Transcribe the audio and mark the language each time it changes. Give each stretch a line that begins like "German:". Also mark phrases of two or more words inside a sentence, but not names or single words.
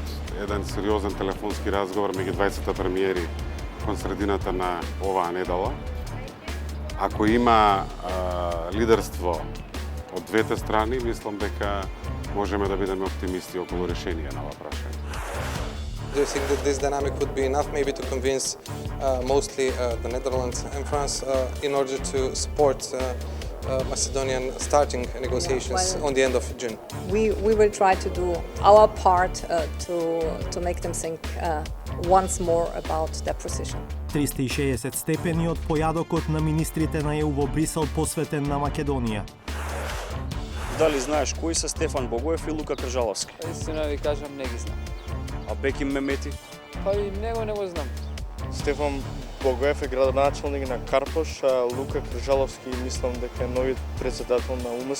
Macedonian: Еден сериозен телефонски разговор меѓу двајцата премиери кон средината на оваа недела. Ако има лидерство од двете страни, мислам дека можеме да бидеме оптимисти околу решение на ова прашање.
English: Do you think that this dynamic would be enough maybe to convince mostly the Netherlands and France in order to support Macedonian starting negotiations on the end of June? We will try to do our part to make them think once more about their position.
Macedonian: 360 степени од појадокот на министрите на ЕУ во Брисел посветен на Македонија. Дали знаеш кои се Стефан Богоев и Лука Кржаловски? Истина ви кажам, не ги знам. А Беким Мемети? Па и него не го знам. Стефан Богоев е градоначалник на Карпош, а Лука Кржаловски мислам дека е новиот председател на УМС.